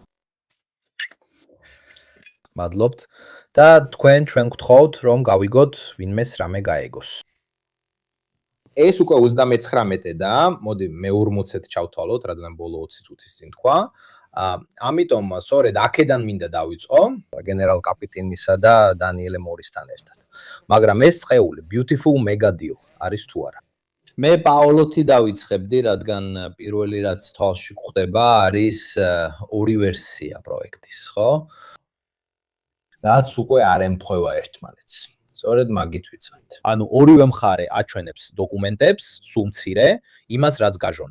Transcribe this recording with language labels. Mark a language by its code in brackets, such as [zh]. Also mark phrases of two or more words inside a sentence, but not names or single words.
[ka] მადლობთ და თქვენ ჩვენ გთხოვთ რომ გავიგოთ ვინმეს რამე გაეგოს. ეს უკვე 39-ე და მოდი მე 40-ით ჩავთვალოთ, რადგან ბოლო 20 წუთის წინ თქვა. ამიტომ სწორედ აქედან მინდა დავიწყო გენერალ კაპიტინისა და დანიელე მორისთან ერთად. მაგრამ ეს წეული [en] beautiful mega deal [ka] არის თუ არა? მე პაოლოთი დავიწყებდი, რადგან პირველი რაც თვალში გვხვდება არის ორი ვერსია პროექტის, ხო? რაც უკვე არ ემთხვევა ერთმანეთს. სწორედ მაგით ვიცავთ. ანუ ორივე მხარე აჩვენებს დოკუმენტებს, სულ მცირე, იმას რაც გაჟონა.